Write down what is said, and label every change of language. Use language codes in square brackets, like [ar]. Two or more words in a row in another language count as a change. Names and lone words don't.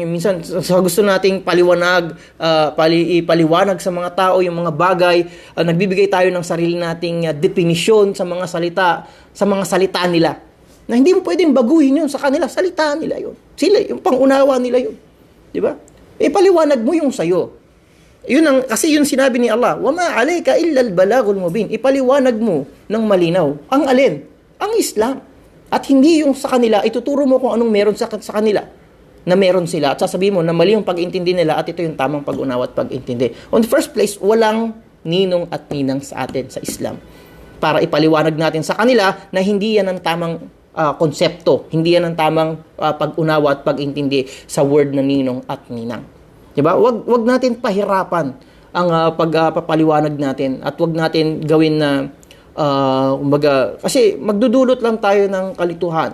[tl] Yung minsan sa gusto nating ipaliwanag sa mga tao yung mga bagay, nagbibigay tayo ng sarili nating definisyon sa mga salita nila. Na hindi mo pwedeng baguhin yun sa kanila, salita nila yun. Sila, yung pangunawa nila yun. Di ba? Ipaliwanag mo yung sayo. Kasi yun sinabi ni Allah, [ar] وَمَا عَلَيْكَ إِلَّا الْبَلَاغُ الْمُبِينَ. [tl] Ipaliwanag mo ng malinaw. Ang alin? Ang Islam. At hindi yung sa kanila, ituturo mo kung anong meron sa kanila na meron sila. At sasabihin mo na mali yung pag-intindi nila at ito yung tamang pag-unawa at pag-intindi. [en] On the first place, [tl] walang ninong at ninang sa atin sa Islam. Para ipaliwanag natin sa kanila na hindi yan ang tamang konsepto. Hindi yan ang tamang pag-unawa at pag-intindi sa word na ninong at ninang. Diba? Wag natin pahirapan ang pagpapaliwanag natin at wag natin gawin na kasi magdudulot lang tayo ng kalituhan.